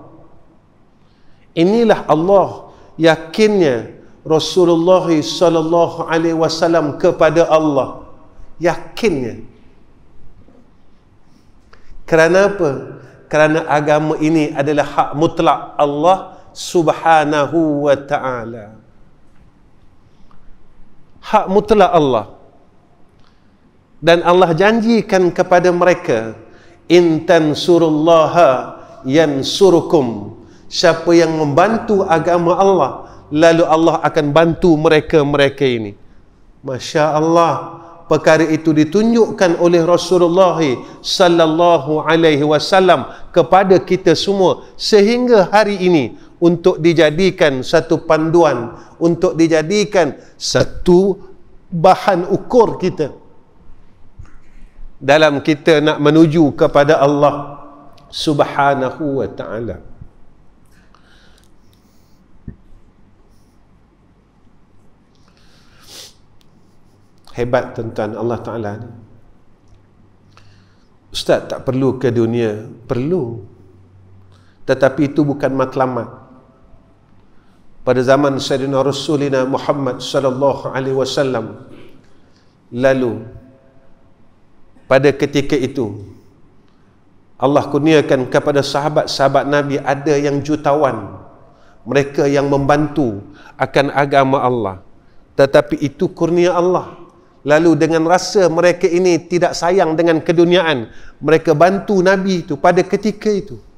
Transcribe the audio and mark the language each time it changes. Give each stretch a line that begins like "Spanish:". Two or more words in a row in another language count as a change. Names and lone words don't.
Malay: Inilah Allah yakinnya Rasulullah
Arabic: صلى الله عليه وسلم
Malay: kepada Allah. Yakinnya. Kerana apa? Kerana agama ini adalah hak mutlak Allah
Arabic: سبحانه وتعالى.
Malay: Hak mutlak Allah. Dan Allah janjikan kepada mereka,
Arabic: إن تنصروا الله ينصركم.
Malay: Siapa yang membantu agama Allah, lalu Allah akan bantu mereka-mereka ini.
Arabic: ما شاء الله,
Malay: perkara itu ditunjukkan oleh Rasulullah
Arabic: صلى الله عليه وسلم
Malay: kepada kita semua sehingga hari ini untuk dijadikan satu panduan, untuk dijadikan satu bahan ukur kita dalam kita nak menuju kepada Allah
Arabic: سبحانه وتعالى.
Malay: Hebat tuan-tuan Allah Ta'ala ni. Ustaz tak perlu ke dunia? Perlu. Tetapi itu bukan matlamat. Pada zaman
Arabic: سيدنا رسولنا
Malay: Muhammad
Arabic: صلى الله عليه وسلم,
Malay: lalu pada ketika itu Allah kurniakan kepada sahabat-sahabat Nabi ada yang jutawan, mereka yang membantu akan agama Allah. Tetapi itu kurnia Allah. Lalu dengan rasa mereka ini tidak sayang dengan keduniaan, mereka bantu Nabi itu pada ketika itu.